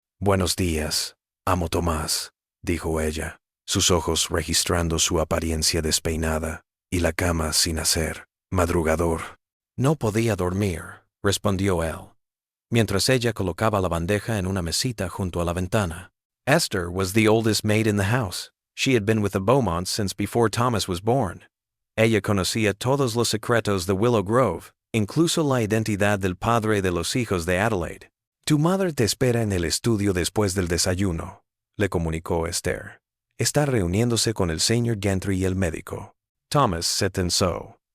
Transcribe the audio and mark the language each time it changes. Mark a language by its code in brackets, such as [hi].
[es] «Buenos días, amo Tomás», dijo ella, sus ojos registrando su apariencia despeinada y la cama sin hacer. «Madrugador». «No podía dormir», respondió él, mientras ella colocaba la bandeja en una mesita junto a la ventana. [en] Esther was the oldest maid in the house. She had been with the Beaumonts since before Thomas was born. [es] Ella conocía todos los secretos de Willow Grove, incluso la identidad del padre de los hijos de Adelaide. «Tu madre te espera en el estudio después del desayuno», le comunicó Esther. «Está reuniéndose con el señor Gentry y el médico». Thomas se tensó.